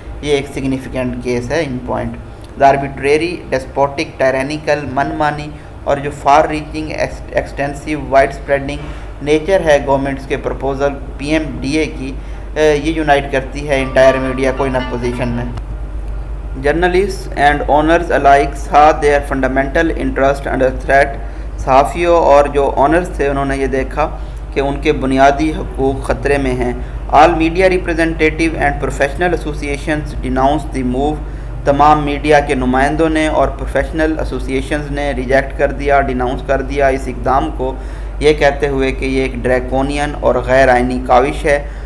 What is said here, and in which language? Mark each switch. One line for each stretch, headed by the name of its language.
Urdu: یہ ایک significant case ہے ان پوائنٹ.
English: the arbitrary despotic tyrannical
Urdu: منمانی اور جو for reaching extensive wide spreading nature ہے گورنمنٹس کے proposal P M D A کی, یہ یونائٹ کرتی ہے انٹائر میڈیا کو ان اپوزیشن میں.
English: Journalist and owners alike saw their fundamental interest under threat.
Urdu: صحافیوں اور جو اونرز تھے انہوں نے یہ دیکھا کہ ان کے بنیادی حقوق خطرے میں ہیں.
English: All media representative and professional associations denounce the move.
Urdu: تمام میڈیا کے نمائندوں نے اور پروفیشنل ایسوسیشنز نے ریجیکٹ کر دیا, ڈیناؤنس کر دیا اس اقدام کو, یہ کہتے ہوئے کہ یہ ایک ڈریکونین اور غیر آئینی کاوش ہے.